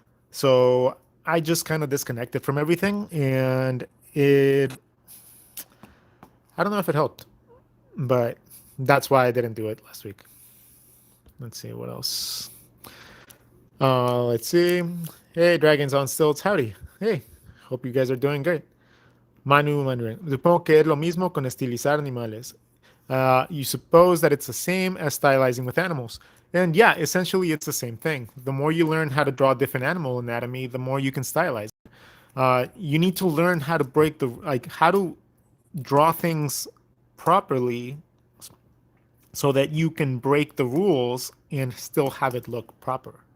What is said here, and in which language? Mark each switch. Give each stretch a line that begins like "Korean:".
English: So I just kind of disconnected from everything, and I don't know if it helped. but that's why I didn't do it last week. Let's see what else. Let's see. Hey, Dragons on Stilts, howdy. Hey, hope you guys are doing great. Manu Mandarin.
Spanish: Supongo que es lo mismo con estilizar animales.
English: You suppose that it's the same as stylizing with animals. And yeah, essentially it's the same thing. The more you learn how to draw different animal anatomy, the more you can stylize. You need to learn how to break how to draw things properly so that you can break the rules and still have it look proper.